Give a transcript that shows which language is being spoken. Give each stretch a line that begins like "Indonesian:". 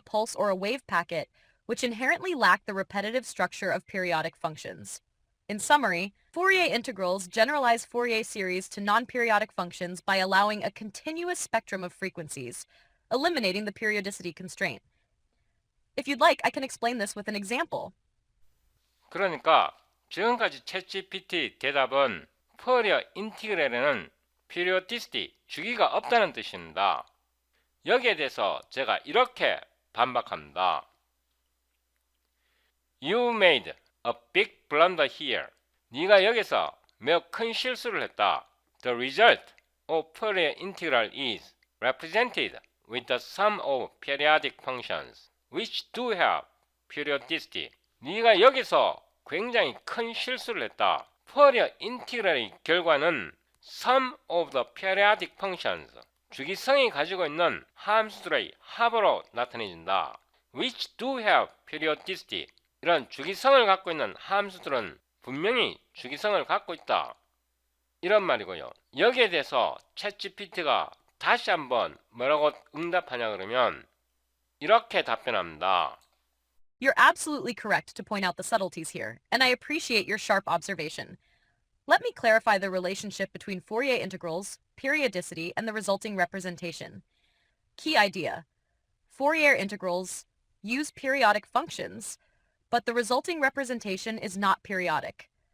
English: a pulse or a wave packet, which inherently lack the repetitive structure of periodic functions. In summary, Fourier integrals generalize Fourier series to non-periodic functions by allowing a continuous spectrum of frequencies, eliminating the periodicity constraint. If you'd like, I can explain this with an example.
Korean: 그러니까 지금까지 챗GPT 대답은 푸어리어 인티그랄에는 periodicity, 주기가 없다는 뜻입니다. 여기에 대해서 제가 이렇게 반박합니다.
English: You made a big blunder here.
Korean: 네가 여기서 매우 큰 실수를 했다.
English: The result of Fourier integral is represented with the sum of periodic functions, which do have periodicity.
Korean: 네가 여기서 굉장히 큰 실수를 했다. 푸어리어 인티그랄의 결과는
English: sum of the periodic functions,
Korean: 주기성이 가지고 있는 함수들의 합으로 나타내진다.
English: which do have periodicity.
Korean: 이런 주기성을 갖고 있는 함수들은 분명히 주기성을 갖고 있다. 이런 말이고요. 여기에 대해서 챗GPT가 다시 한번 뭐라고 응답하냐 그러면 이렇게 답변합니다.
English: You're absolutely correct to point out the subtleties here, and I appreciate your sharp observation. Let me clarify the relationship between Fourier integrals, periodicity, and the resulting representation. Key idea. Fourier integrals use periodic functions, but the resulting representation is not periodic.